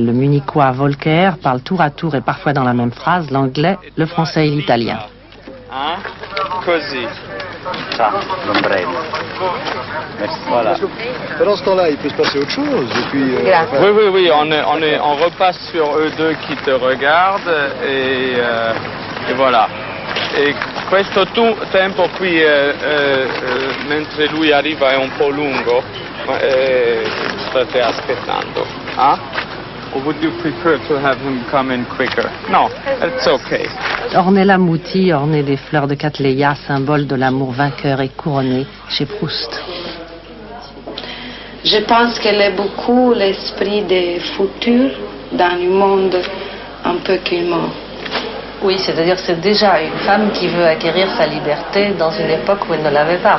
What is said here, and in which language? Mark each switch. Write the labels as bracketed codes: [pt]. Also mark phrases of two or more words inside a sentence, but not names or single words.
[fr] Le munichois Volker parle tour à tour et parfois dans la même phrase l'anglais, le français et l'italien. Hein? Così. Ça, l'ombrello. Merci. Voilà. Pendant ce temps-là, il peut se passer autre chose. Et puis, Oui, on repasse sur eux deux qui te regardent et voilà. [it] E questo tempo qui, mentre lui arriva, è un po' lungo, ma state aspettando. [en] Or would you prefer to have him come in quicker? No, it's okay. [fr] Ornella Muti, ornée des fleurs de Cattleya, symbole de l'amour vainqueur et couronné chez Proust. Je pense qu'elle est beaucoup l'esprit des futurs dans un monde un peu climat. Oui, c'est-à-dire que c'est déjà une femme qui veut acquérir sa liberté dans une époque où elle ne l'avait pas.